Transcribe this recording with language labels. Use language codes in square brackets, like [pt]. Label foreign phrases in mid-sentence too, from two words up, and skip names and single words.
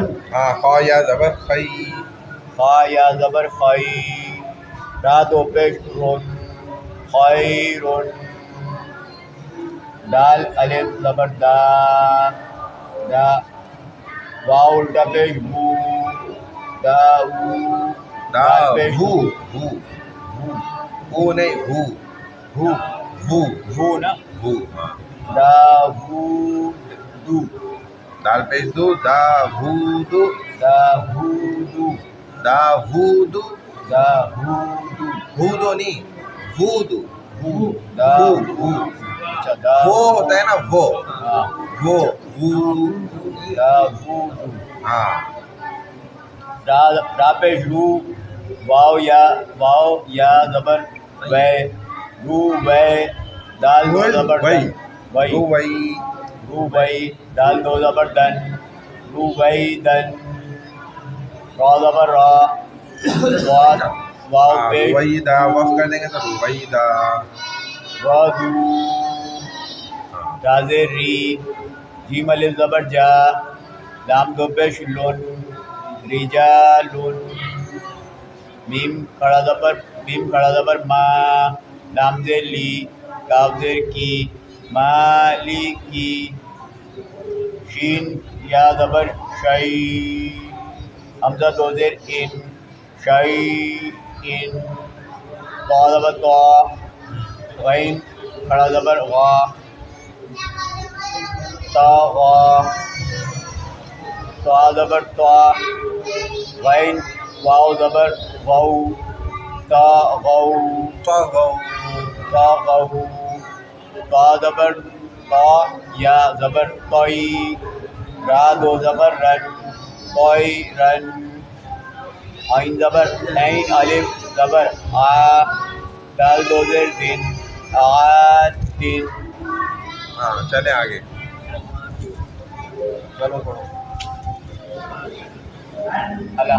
[ur] ہاں خا یا زبر خی, خا یا زبر خی, را دو پیش رن, خیرن, دال الف زبر دا, دا, واو الٹا پیش بو, دا او, دا پیش ہو, ہو, او نہیں ہو, ہو, ہو, ہو نا, ہو, ہاں. دا ہو دو, دال پیش دو, دا ہو دو, دا ہو دو, دا ہو دو, دا ہو دو, ہو دو نہیں, ہو دو, ہو, دا ہو, ہو, ہو, اچھا دا وہ ہوتا ہے نا وہ, ہاں, وہ, ہو, دا ہو دو, ہاں. را پیش رو, واو یا زبر وے, رو وے, دال دو زبر وئی, دن, وئی, رو وئی, رو وئی, دال دو زبر دن, رو وئی دن, را زبر را, واو پیش رویدہ, وقف کر دیں گے تو رویدہ. را دو, را زیر ری, جیم الف زبر جا, لام دو پیش لن, رجالن, میم کھڑا زبر ما, لام زیر لی, کاف زیر کی, مالکی, شین یا زبر شی, حمزہ دو زیر ان, شی ان, طا زبر طا, غین کھڑا زبر غا, تا غا, طا زبر طا, غین واو زبر غو, تا غو, طغوا, تا غو, تا زبر تا یا زبر طی, را دو زبر رن, طی رن, عین زبر عین الف زبر آ, دال دو زیر دن, آدن, ہاں چلیں آگے. چلو پڑھو اللہ